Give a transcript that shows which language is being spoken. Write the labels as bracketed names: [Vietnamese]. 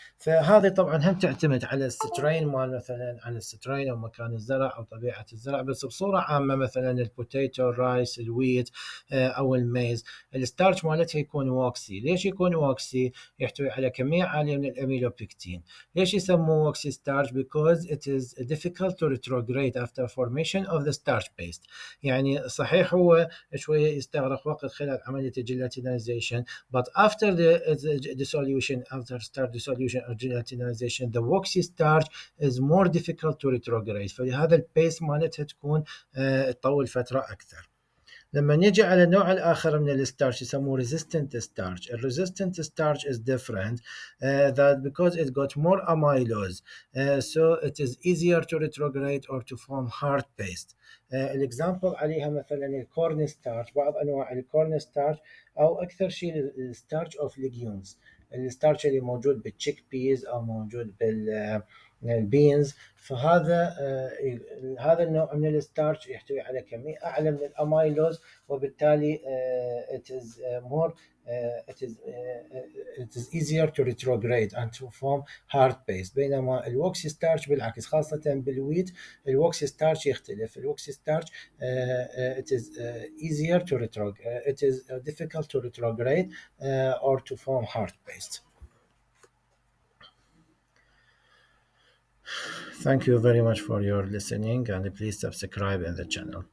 [Arabic] فهذه طبعا هم تعتمد على السترين مال، مثلا على السترين او مكان الزرع او طبيعه الزرع، بس بصوره عامه مثلا البوتيتو، الرايس، الويت او الميز الستارش مالتها يكون ووكسي. ليش يكون ووكسي؟ يحتوي على كميه عاليه من الاميلوبيكتين. ليش يسموه ووكسي ستارش؟ [English] because it is difficult to retrograde after formation of the starch paste. [Arabic] يعني صحيح هو شويه يستغرق وقت خلال عمليه الجيلاتينيزيشن، [English] but after the dissolution, after starch dissolution or gelatinization, the waxy starch is more difficult to retrograde. [Arabic] فلهذا البيس مالتها تكون تطول فتره اكثر. لما نيجي على النوع الآخر من الستارش يسموه resistant starch. [English] resistant starch is different that because it got more amylose so it is easier to retrograde or to form hard paste. [Arabic] الإكزامبل عليها مثلا الكورن ستارش، بعض أنواع الكورن ستارش، أو أكثر شيء الستارش أوف ليجيومز، الستارش اللي موجود بالتشيك بيز أو موجود البينز. فهذا هذا النوع من الستارش يحتوي على كمية أعلى من الأمايلوز، وبالتالي [English] it is more it is easier to retrograde and to form hard paste. [Arabic] بينما الوكسي ستارش بالعكس، خاصة بالويت الوكسي ستارش يختلف. [English] الوكسي starch it is easier to retrograde it is difficult to retrograde or to form hard paste. Thank you very much for your listening, and please subscribe in the channel.